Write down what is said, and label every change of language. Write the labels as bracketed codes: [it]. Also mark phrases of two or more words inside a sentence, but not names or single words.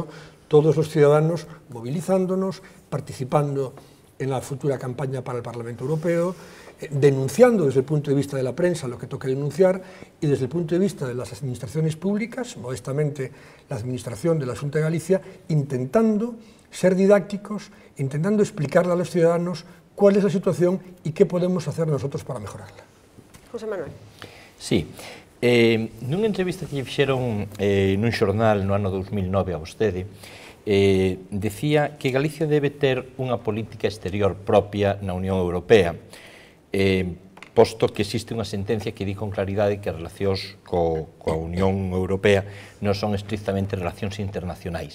[es] todos los ciudadanos, movilizándonos, participando en la futura campaña para el Parlamento Europeo, denunciando desde el punto de vista de la prensa lo que toque denunciar, y desde el punto de vista de las administraciones públicas, modestamente la administración de la Xunta de Galicia, intentando ser didácticos, intentando explicarle a los ciudadanos cuál es la situación y qué podemos hacer nosotros para mejorarla. José Manuel. [gl] Sí, nunha entrevista que lle fixeron nun xornal no ano 2009 a vostede, decía que Galicia debe ter unha política exterior propia na Unión Europea, posto que existe unha sentencia que di con claridade que as relacións coa Unión Europea non son estrictamente relacións internacionais.